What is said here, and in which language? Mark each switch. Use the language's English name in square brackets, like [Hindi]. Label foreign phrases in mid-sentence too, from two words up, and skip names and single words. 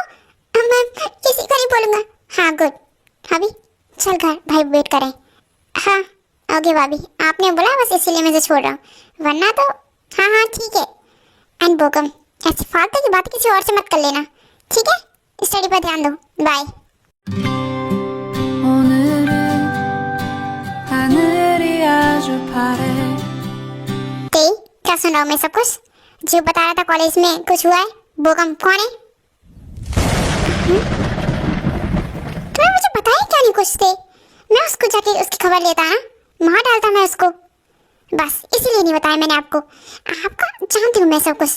[Hindi] मैं किसी को नहीं बोलूंगा। हाँ गुड। भाभी चल घर, भाई वेट करें। हाँ ओके भाभी, आपने बोला बस इसीलिए मैं इसे छोड़ रहा हूँ, वरना तो हाँ हाँ ठीक है। एंड बोकम ऐसी फालतू की बात किसी और से मत कर लेना, ठीक है? स्टडी पर ध्यान दो। बाय। [Korean] 오늘은 하늘이 아주 파래 [Hindi] ते क्या सुन रहा हूँ मैं सब कुछ? जो बता रहा था कॉलेज में कुछ हुआ है। बोकम कौन है? तुम्हें मुझे बताया क्या नहीं कुछ थे? मैं उसको जाके उसकी खबर लेता ना, मार डालता मैं उसको। बस इसीलिए नहीं बताया मैंने आपको। आपका जानती हूँ मैं सब कुछ।